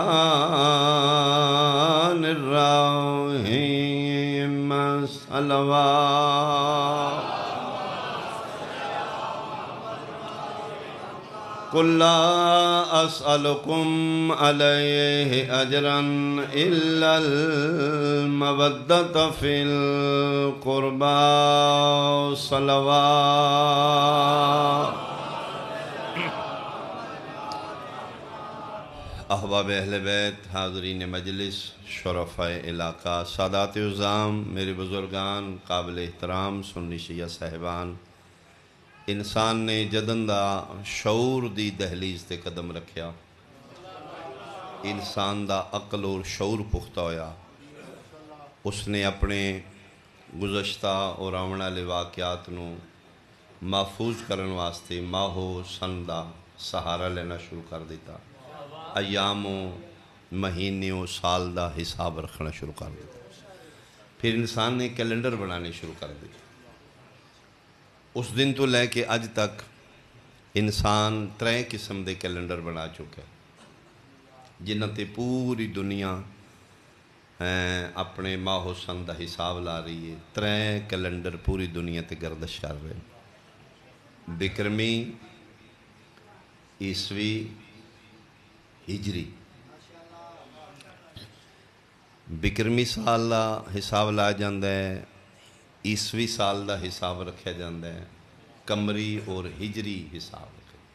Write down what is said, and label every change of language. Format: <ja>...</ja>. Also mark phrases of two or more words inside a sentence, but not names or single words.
<ar>الرحیم صلوات قل لا اسألكم عليه اجرا الا المودة في القربى صلوات۔</ar> <pa>احباب اہل بیت، حاضرین مجلس، شرفاء علاقہ، سادات عظام، میرے بزرگان، قابل احترام سنی شیعہ صاحبان، انسان نے جدن دا شعور دی دہلیز تے قدم رکھیا، انسان دا عقل اور شعور پختہ ہویا، اس نے اپنے گزشتہ اور آون والے واقعات نو محفوظ کرن واسطے ماہو سن دا سہارا لینا شروع کر دیتا، ایاموں مہینوں سال دا حساب رکھنا شروع کر دیتا، پھر انسان نے کیلنڈر بنانے شروع کر دیتا۔ اس دن تو لے کے اج تک انسان 3 قسم دے کیلنڈر بنا چکا ہے، جنہاں تے پوری دنیا اپنے ماہ و سن دا حساب لا رہی ہے۔ 3 کیلنڈر پوری دنیا تے گردش کر رہے ہیں، بکرمی، عیسوی، ہجری۔ بکرمی سال دا حساب لا جاندہ ہے، عیسوی سال دا حساب رکھا جاندہ ہے، قمری اور ہجری حساب رکھا۔</pa>